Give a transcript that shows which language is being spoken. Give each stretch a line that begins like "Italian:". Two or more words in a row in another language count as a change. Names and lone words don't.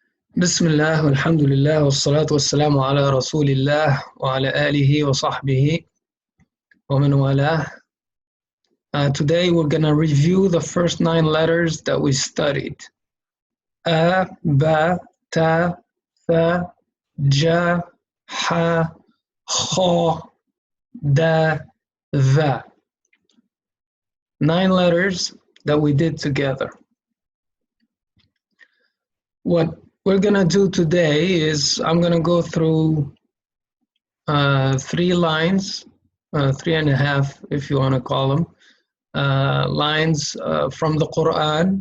Arabic: بسم الله والحمد لله والصلاة والسلام على رسول الله وعلى آله وصحبه ومن والاه.
English: Today we're gonna review the first 9 letters that we studied.
Arabic: A, با، تا، ثا، جا، حا، خا، دا، ذا.
English: 9 letters that we did together. What we're gonna do today is I'm gonna go through 3 lines, 3.5 if you want to call them, lines from the Quran.